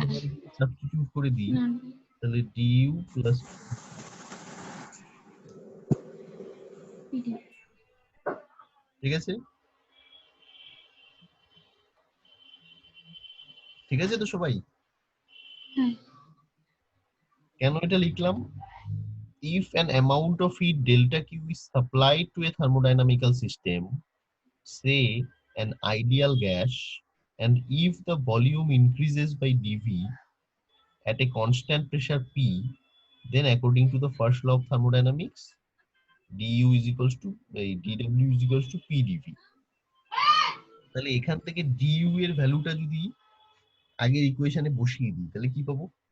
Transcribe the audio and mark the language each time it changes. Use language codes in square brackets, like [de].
[bn] এইখানে সাবস্টিটিউট করে দিই, তাহলে ডিইউ প্লাস ঠিক আছে, ঠিক আছে তো সবাই? কেন এটা লিখলাম? [en] If an amount of heat delta Q is supplied to a thermodynamical system, say an ideal gas, and if the volume increases by dV at a constant pressure P, then according to the first law of thermodynamics, du is equals to dw is equals to pdv. [bn] তাহলে এখান থেকে du এর ভ্যালুটা যদি আগের ইকুয়েশনে বসিয়ে দিই তাহলে কি পাবো?